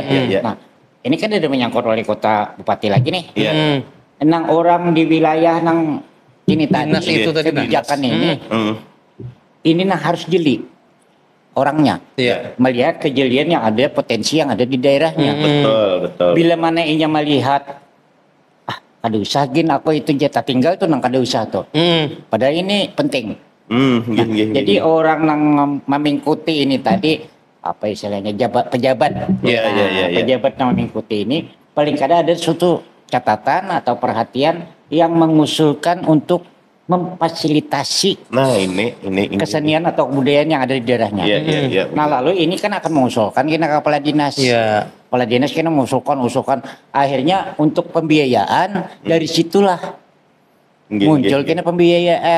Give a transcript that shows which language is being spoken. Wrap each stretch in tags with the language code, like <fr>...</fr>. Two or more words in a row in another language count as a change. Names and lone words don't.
<id>Nah, ini kan ada menyangkut wali kota, bupati lagi nih.</id> <bjn>Nang orang di wilayah nang ini tadi itu kebijakan ini nah harus jeli orangnya, melihat kejelian yang ada, potensi yang ada di daerahnya.</bjn> <id>Betul.</id> <bjn>Bila mana inya melihat kada usah gin aku itu jatah tinggal tuh nang kada usah tuh.</bjn> <id>Padahal ini penting.</id> <bjn>Jadi orang nang mengikuti ini tadi apa istilahnya pejabat.</bjn> <id>Pejabat yang mengikuti ini paling kada ada suatu catatan atau perhatian yang mengusulkan untuk memfasilitasi ini kesenian atau kebudayaan yang ada di daerahnya. Nah, lalu ini kan akan mengusulkan kena kepala dinas.</id> <bjn>Kepala dinas kena mengusulkan akhirnya untuk pembiayaan dari situlah muncul kena pembiayaan.</bjn>